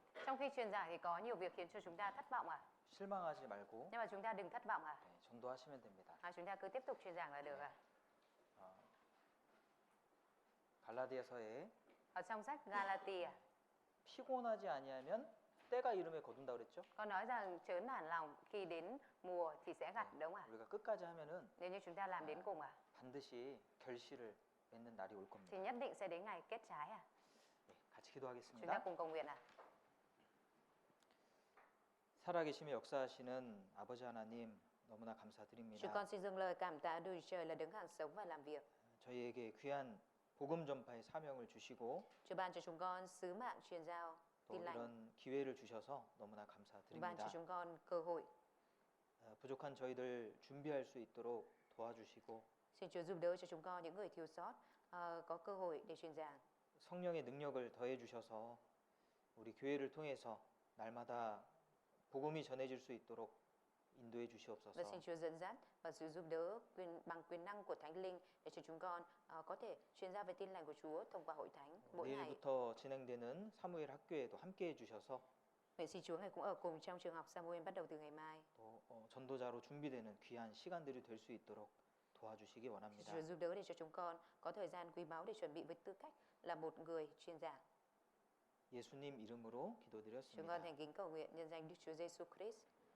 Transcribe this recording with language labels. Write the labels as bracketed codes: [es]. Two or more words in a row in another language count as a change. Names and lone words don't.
[vi] Trong khi truyền giảng thì có nhiều việc khiến cho chúng ta thất vọng ạ. [ko] 실망하지 말고 [vi] Nhưng mà chúng ta đừng thất vọng ạ. [ko] 전도하시면 됩니다. [vi] Chúng ta cứ tiếp tục truyền giảng là được ạ. [ko] 갈라디아서에 [vi] Ở trong sách Galatia, [ko] 피곤하지 아니하면 때가 이름에 거둔다 그랬죠? [vi] có nói rằng chớ nản lòng, khi đến mùa thì sẽ gặt, đúng không ạ? [ko] 우리가 끝까지 하면은 [vi] Nếu như chúng ta làm đến cùng ạ, [ko] 반드시 결실을 맺는 날이 올 [vi] thì [ko] 겁니다. [vi] nhất định sẽ đến ngày kết trái ạ. [ko] 같이 [vi] Chúng ta [ko] 기도하겠습니다. [vi] cùng cầu nguyện ạ. [ko] 살아계시며 역사하시는 아버지 하나님 너무나 [vi] Chúng [ko] 감사드립니다. [vi] con xin dâng lời cảm tạ Đức Chúa Trời là đứng hàng sống và làm việc. [ko] 저희에게 귀한 복음 전파의 사명을 주시고 [vi] Chúa ban cho chúng con sứ mạng truyền giao [ko] 또 [vi] tin lành. [ko] 이런 기회를 주셔서 너무나 [vi] Ban cho [ko] 감사드립니다. [vi] chúng con cơ hội. [ko] 부족한 저희들 준비할 수 있도록 도와주시고 [vi] Xin Chúa giúp đỡ cho chúng con những người thiếu sót có cơ hội để truyền giảng. [ko] 성령의 능력을 더해 주셔서 우리 교회를 통해서 날마다 복음이 전해질 수 있도록 인도해 [vi] Và [ko] 주시옵소서. [vi] xin Chúa dẫn dắt và sự giúp đỡ bằng quyền năng của Thánh Linh để cho chúng con có thể truyền giao về tin lành của Chúa thông qua hội thánh mỗi ngày. [ko] 내일부터 진행되는 사무엘 학교에도 함께 해 주셔서 [vi] Vậy xin Chúa ngài cũng ở cùng trong trường học Samuel bắt đầu từ ngày mai. [ko] 또 전도자로 준비되는 귀한 시간들이 될 수 있도록 도와주시기 [vi] Xin [ko] 원합니다. [vi] Chúa giúp đỡ để cho chúng con có thời gian quý báu để chuẩn bị với tư cách là một người truyền giảng. [ko] 예수님 이름으로 [vi] Chúng con [ko] 기도드렸습니다. [vi] thành kính cầu nguyện nhân danh Đức Chúa Giêsu Christ.